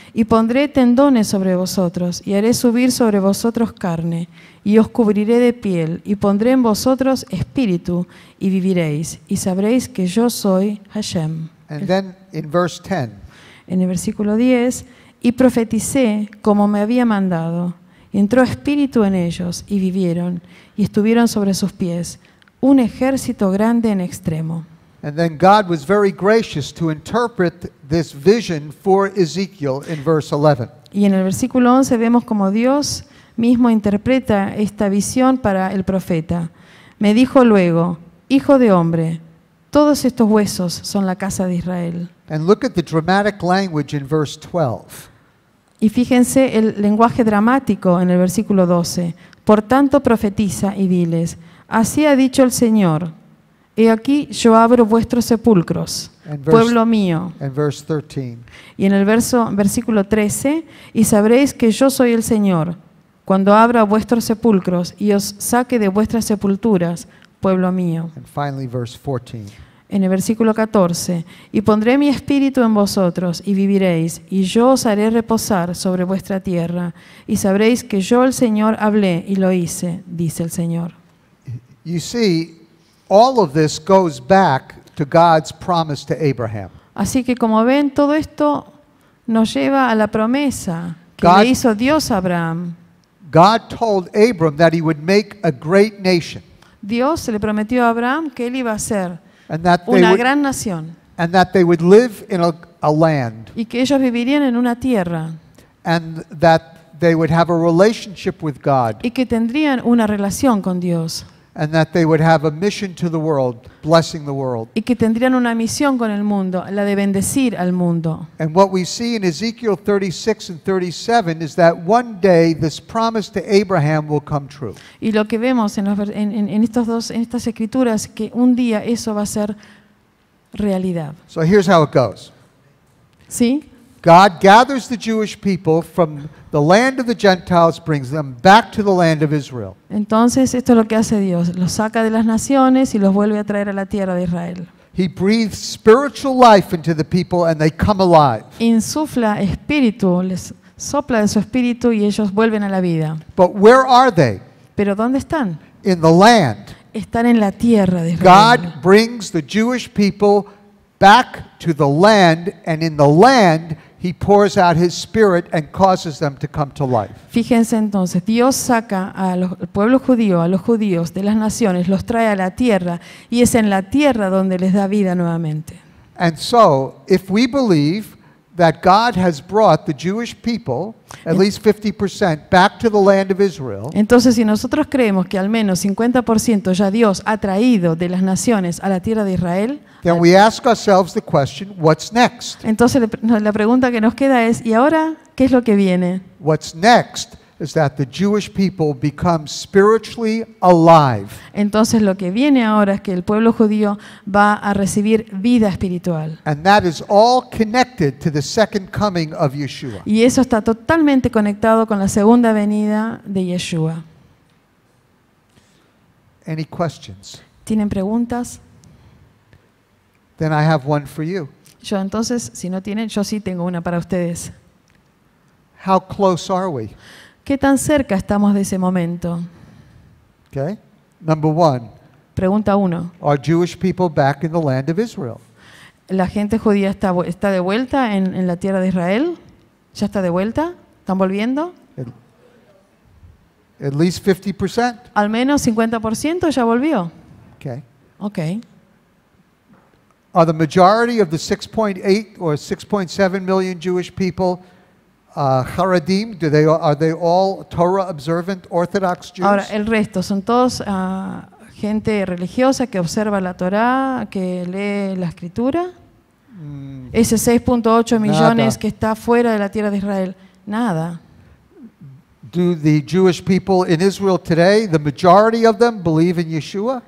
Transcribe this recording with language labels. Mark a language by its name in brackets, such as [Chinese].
[Spanish] Y pondré tendones sobre vosotros, y haré subir sobre vosotros carne, y os cubriré de piel, y pondré en vosotros espíritu, y viviréis, y sabréis que yo soy Hashem. [English] And then in verse 10. [Spanish] En el versículo 10, y profeticé como me había mandado, y entró espíritu en ellos, y vivieron, y estuvieron sobre sus pies, un ejército grande en extremo. [English] And then God was very gracious to interpret this vision for Ezekiel in verse 11. [Spanish] Y en el versículo 11 vemos como Dios mismo interpreta esta visión para el profeta. Me dijo luego, hijo de hombre, todos estos huesos son la casa de Israel. [English] And look at the dramatic language in verse 12. [Spanish] Y fíjense el lenguaje dramático en el versículo 12. Por tanto profetiza y diles, así ha dicho el Señor, he aquí yo abro vuestros sepulcros, pueblo mío. [English] And verse 13. [Spanish] Y en el versículo 13, y sabréis que yo soy el Señor, cuando abra vuestros sepulcros y os saque de vuestras sepulturas, pueblo mío. [English] And finally verse 14. [Spanish] En el versículo 14, y pondré mi espíritu en vosotros y viviréis, y yo os haré reposar sobre vuestra tierra, y sabréis que yo el Señor hablé y lo hice, dice el Señor. [English] You see, all of this goes back to God's promise to Abraham. [Spanish] Así que como ven, todo esto nos lleva a la promesa que [English] God- [Spanish] le hizo Dios a Abraham. [English] God told Abram that he would make a great nation [Spanish] Dios le prometió a Abraham que él iba a ser [English] and that [Spanish] una gran nación [English] they would live in a land [Spanish] y que ellos vivirían en una tierra [English] and that they would have a relationship with God [Spanish] y que tendrían una relación con Dios [English] and that they would have a mission to the world, blessing the world. [Spanish] y que tendrían una misión con el mundo, la de bendecir al mundo. [English] And what we see in Ezekiel 36 and 37 is that one day this promise to Abraham will come true. [Spanish] Y lo que vemos en estas escrituras es que un día eso va a ser realidad. [English] So here's how it goes. [Spanish] ¿Sí? [English] God gathers the Jewish people from the land of the Gentiles, brings them back to the land of Israel. [Spanish] Entonces esto es lo que hace Dios, los saca de las naciones y los vuelve a traer a la tierra de Israel. [English] He breathes spiritual life into the people and they come alive. [Spanish] Insufla espíritu, les sopla de su espíritu y ellos vuelven a la vida. [English] But where are they? [Spanish] ¿Pero dónde están? [English] In the land. [Spanish] Están en la tierra de Israel. [English] God brings the Jewish people back to the land, and in the land He pours out His Spirit and causes them to come to life. [Spanish] Fíjense entonces, Dios saca al pueblo judío, a los judíos de las naciones, los trae a la tierra y es en la tierra donde les da vida nuevamente. [English] And so, if we believe that God has brought the Jewish people, at least 50%, back to the land of Israel, [Spanish] Entonces, si nosotros creemos que al menos 50% ya Dios ha traído de las naciones a la tierra de Israel, [English] then we ask ourselves the question, what's next? [Spanish] entonces la pregunta que nos queda es, ¿y ahora qué es lo que viene? [English] What's next is that the Jewish people become spiritually alive. [Spanish] Entonces lo que viene ahora es que el pueblo judío va a recibir vida espiritual. [English] And that is all connected to the second coming of Yeshua. [Spanish] Y eso está totalmente conectado con la segunda venida de Yeshua. [English] Any questions? [Spanish] ¿Tienen preguntas? [English] Then I have one for you. [Spanish] Yo entonces, si no tienen, yo sí tengo una para ustedes. [English] How close are we? [Spanish] ¿Qué tan cerca estamos de ese momento? [English] Okay? Number one, [Spanish] Pregunta 1. [English] are Jewish people back in the land of Israel? [Spanish] ¿La gente judía está de vuelta en la tierra de Israel? ¿Ya está de vuelta? ¿Están volviendo? [English] At least 50%? [Spanish] Al menos 50% ya volvió. [English] Okay. [Spanish] Ok. [English] Are the majority of the 6.8 or 6.7 million Jewish people Haredim? Are they all Torah observant Orthodox Jews? [Spanish] Ahora, el resto son todos gente religiosa que observa la Torá, que lee la Escritura. Ese 6.8 millones que está fuera de la tierra de Israel, nada. [English] Do the Jewish people in Israel today, the majority of them, believe in Yeshua?